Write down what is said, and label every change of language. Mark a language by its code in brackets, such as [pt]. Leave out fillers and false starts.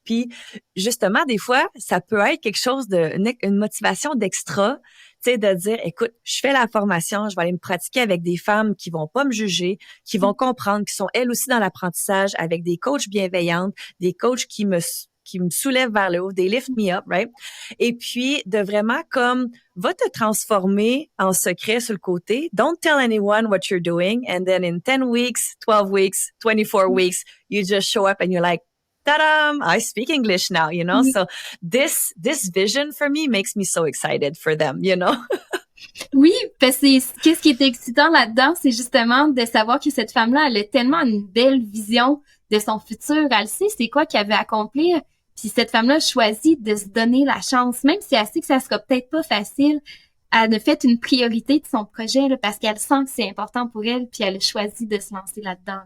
[fr] Puis justement, des fois, ça peut être quelque chose une motivation d'extra, tu sais, de dire, écoute, je fais la formation, je vais aller me pratiquer avec des femmes qui vont pas me juger, qui vont comprendre, qui sont elles aussi dans l'apprentissage, avec des coachs bienveillantes, des coachs qui me soulèvent vers le haut, des [en] lift me up, right? [fr] Et puis, de vraiment comme, va te transformer en secret sur le côté. [en] Don't tell anyone what you're doing. And then in 10 weeks, 12 weeks, 24 weeks, you just show up and you're like, ta-da, I speak English now, you know? So this vision for me makes me so excited for them, you know? [fr] Oui, parce que qu'est-ce qui est excitant là-dedans, c'est justement de savoir que cette femme-là, elle a tellement une belle vision de son futur. Elle sait c'est quoi qu'elle veut accomplir. Puis cette femme-là choisit de se donner la chance, même si elle sait que ça sera peut-être pas facile. Elle a fait une priorité de son projet là, parce qu'elle sent que c'est important pour elle, puis elle a choisi de se lancer là-dedans.